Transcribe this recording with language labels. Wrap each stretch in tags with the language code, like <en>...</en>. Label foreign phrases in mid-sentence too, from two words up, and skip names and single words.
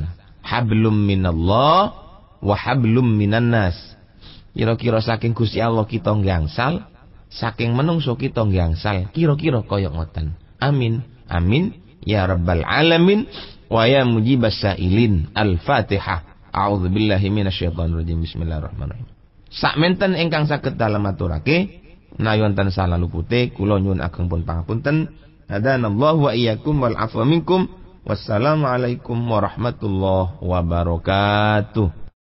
<ar>حبل من الله وحبل من الناس.</ar> <jv>Kira-kira saking Gusti Allah kita nggangsal, saking menungso kita nggangsal. Kira-kira kaya ngoten. Amin.</jv> <ar>آمين يا رب العالمين ويا مجيب السائلين. Al-Fatihah. أعوذ بالله من الشيطان الرجيم بسم الله الرحمن الرحيم.</ar> <jv>Sakmenten ingkang saged dalem aturake menawi wonten salah lupute kula nyuwun ageng pun pangapunten.</jv> <ar>هدانا الله وإياكم والعفو منكم. والسلام عليكم ورحمة الله وبركاته.</ar>